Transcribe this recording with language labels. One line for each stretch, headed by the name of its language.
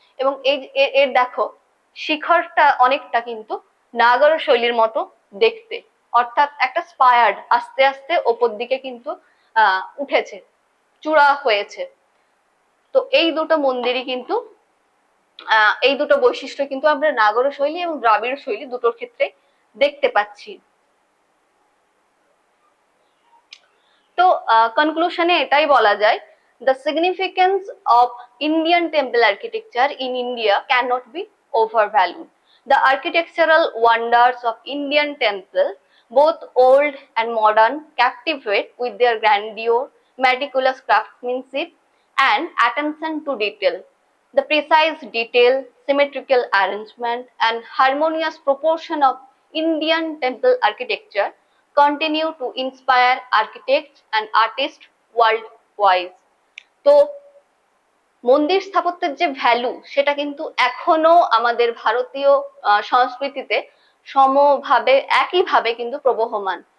Bangla: এবং এর দেখো শিখরটা অনেকটা কিন্তু নাগর শৈলীর মতো দেখতে, অর্থাৎ একটা স্পায়ার্ড আস্তে আস্তে ওপর দিকে কিন্তু উঠেছে, চূড়া হয়েছে। তো এই দুটো মন্দিরই কিন্তু এই দুটো বৈশিষ্ট্য কিন্তু আমরা নাগর শৈলী এবং দ্রাবিড় শৈলী দুটোর ক্ষেত্রে দেখতে পাচ্ছি। তো কনক্লুশনে এটাই বলা যায়,
English: the significance of Indian temple architecture in India cannot be overvalued. The architectural wonders of Indian temple, both old and modern, captivate with their grandeur, meticulous craftsmanship, and attention to detail. The precise detail, symmetrical arrangement, and harmonious proportion of Indian temple architecture continue to inspire architects and artists worldwide.
Bangla: তো মন্দির স্থাপত্যের যে value সেটা কিন্তু এখনো আমাদের ভারতীয় সংস্কৃতিতে সমভাবে একইভাবে কিন্তু প্রবহমান।